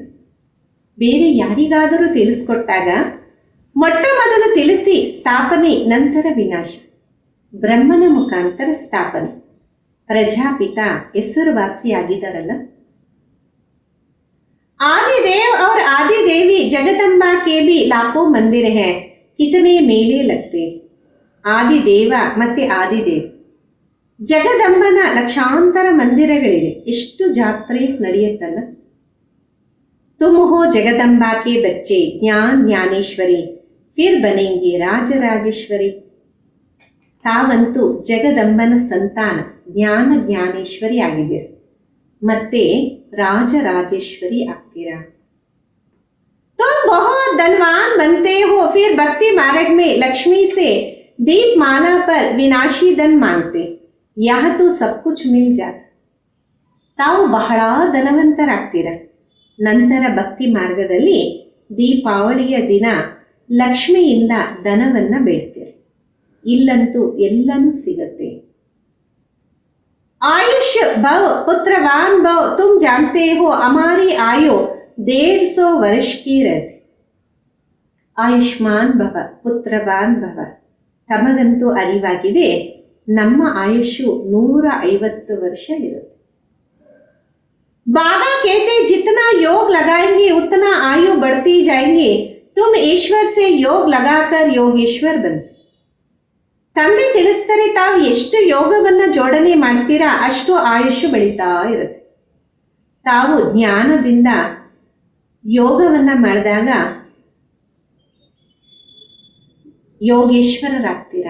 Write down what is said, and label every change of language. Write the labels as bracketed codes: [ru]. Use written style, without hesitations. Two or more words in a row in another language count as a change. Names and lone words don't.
[kn] ಬೇರೆ ಯಾರಿಗಾದರೂ ತಿಳಿಸ್ಕೊಟ್ಟಾಗ ಮೊಟ್ಟ ಮೊದಲು ತಿಳಿಸಿ ಸ್ಥಾಪನೆ, ನಂತರ ವಿನಾಶ. ಬ್ರಹ್ಮನ ಮುಖಾಂತರ ಸ್ಥಾಪನೆ. ಪ್ರಜಾಪಿತ ಹೆಸರುವಾಸಿಯಾಗಿದ್ದಾರಲ್ಲ. [hi] आदिदेव और आदि देवी जगदम्बा के भी लाखों मंदिर हैं, कितने मेले लगते. [kn] ಆದಿದೇವ ಮತ್ತೆ ಆದಿದೇವ್ ಜಗದಂಬನ ಲಕ್ಷಾಂತರ ಮಂದಿರಗಳಿದೆ, ಎಷ್ಟು ಜಾತ್ರೆ ನಡೆಯುತ್ತಲ್ಲ. [hi] तुम हो जगदम्बा के बच्चे, ज्ञान ज्ञानेश्वरी, फिर बनेंगे राजराजेश्वरी. [kn] ತಾವಂತೂ ಜಗದಂಬನ ಸಂತಾನ, ಜ್ಞಾನ ಜ್ಞಾನೇಶ್ವರಿ ಆಗಿದ್ದೀರ, ಮತ್ತೆ ರಾಜರಾಜೇಶ್ವರಿ ಆಗ್ತೀರಾ. [hi] तुम बहुत धनवान बनते हो, फिर भक्ति मार्ग में लक्ष्मी से दीप माला पर विनाशी धन मांगते. यहाँ तो सब कुछ मिल जाता. [kn] ತಾವು ಬಹಳ ಧನವಂತರಾಗ್ತೀರ, ನಂತರ ಭಕ್ತಿ ಮಾರ್ಗದಲ್ಲಿ ದೀಪಾವಳಿಯ ದಿನ ಲಕ್ಷ್ಮಿಯಿಂದ ಧನವನ್ನ ಬೇಡ್ತೀರ. ಇಲ್ಲಂತೂ ಎಲ್ಲನೂ ಸಿಗತ್ತೆ. [sa] आयुष्य भव पुत्रवान भव, [hi] तुम जानते हो हमारी आयु 150 वर्ष की रहती. [sa] ಆಯುಷ್ಮಾನ್ ಭವ ಪುತ್ರವಾನ್ ಭವ. [kn] ತಮಗಂತೂ ಅರಿವಾಗಿದೆ, ನಮ್ಮ ಆಯುಷು 150 ವರ್ಷ ಇರುತ್ತೆ. [hi] बाबा कहते जितना योग लगाएंगे उतना आयु बढ़ती जाएंगे. तुम ईश्वर से योग लगाकर योगेश्वर बनते. [kn] ತಂದೆ ತಿಳಿಸ್ತಾರೆ, ತಾವು ಎಷ್ಟು ಯೋಗವನ್ನ ಜೋಡಣೆ ಮಾಡ್ತೀರಾ ಅಷ್ಟು ಆಯುಷು ಬೆಳೀತಾ ಇರುತ್ತೆ. ತಾವು ಜ್ಞಾನದಿಂದ ಯೋಗವನ್ನ ಮಾಡಿದಾಗ ಯೋಗೇಶ್ವರರಾಗ್ತೀರಾ.